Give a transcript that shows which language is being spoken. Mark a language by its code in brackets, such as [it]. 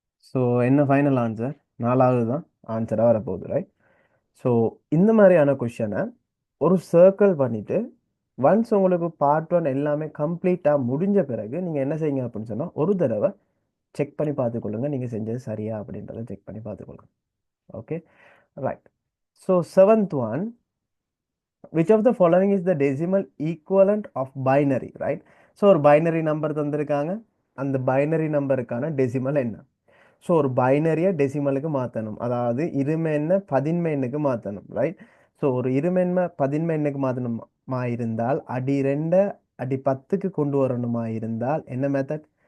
[ta] So என்ன final answer? 4வது தான் ஆன்சராக வரப்போகுது. ரைட். ஸோ இந்த மாதிரியான கொஷனை ஒரு சர்க்கிள் பண்ணிவிட்டு ஒன்ஸ் உங்களுக்கு பார்ட் 1 எல்லாமே கம்ப்ளீட்டாக முடிஞ்ச பிறகு நீங்கள் என்ன செய்யுங்க அப்படின்னு சொன்னால் ஒரு தடவை செக் பண்ணி பார்த்துக்கொள்ளுங்க நீங்கள் செஞ்சது சரியா அப்படின்றத செக் பண்ணி பார்த்துக்கொள்ளுங்க. Okay, right. [en] So 7th one, which of the following is the decimal equivalent of binary? [ta] Right. So ஒரு பைனரி நம்பர் தந்திருக்காங்க, அந்த பைனரி நம்பருக்கான டெசிமல் என்ன? ஸோ ஒரு பைனரியை டெசிமலுக்கு மாற்றணும், அதாவது இருமை எண்ணை பதின்மை எண்ணுக்கு மாற்றணும். ரைட். ஸோ ஒரு இருமென்மை பதின்மை எண்ணுக்கு மாற்றணுமா இருந்தால் அடி 2 அடி 10க்கு கொண்டு வரணுமா இருந்தால் என்ன மெத்தட்?